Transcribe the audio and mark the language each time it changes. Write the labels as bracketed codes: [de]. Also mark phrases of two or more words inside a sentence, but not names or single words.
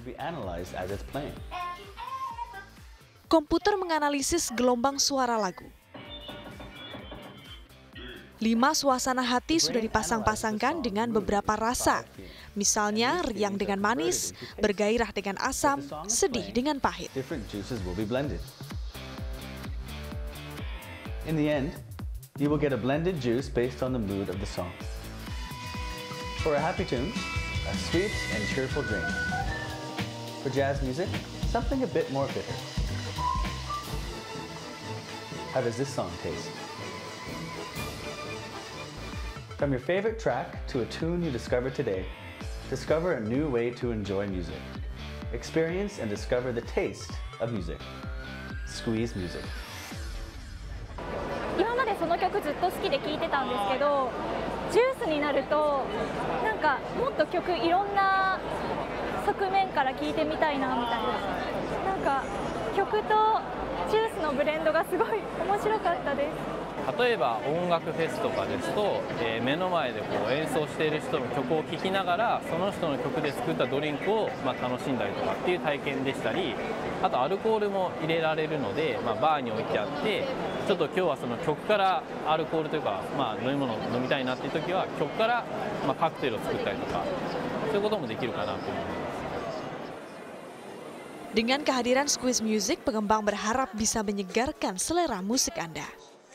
[id] Komputer menganalisis gelombang suara lagu. 5 suasana hati sudah dipasang-pasangkan dengan beberapa rasa. Misalnya riang dengan manis, bergairah dengan asam, sedih dengan pahit. [en] In the end, you will get a blended juice based on the mood of the song. For a happy tune, a sweet and cheerful drink. For jazz music, something a bit more bitter. How does this song taste? From your favorite track to a tune you discovered today, discover a new way to enjoy music. Experience and discover the taste of music. Squeeze Music. [ja] 今までその曲ずっと好きで聴いてたんですけど、ジュースになるとなんかもっと曲いろんな側面から聴いてみたいなみたいな。なんか曲とジュースのブレンドがすごい面白かったです。例えば音楽フェスとかですと、目の前で演奏している人の曲を聴きながらその人の曲で作ったドリンクを楽しんだりとかっていう体験でしたり、あとアルコールも入れられるので、バーに置いてあってちょっと今日はその曲からアルコールというか、飲み物を飲みたいなっていう時は曲から、カクテルを作ったりとかそういうこともできるかなと思います。 [id] Dengan kehadiran Squeeze Music, pengembang berharap bisa menyegarkan selera musik Anda.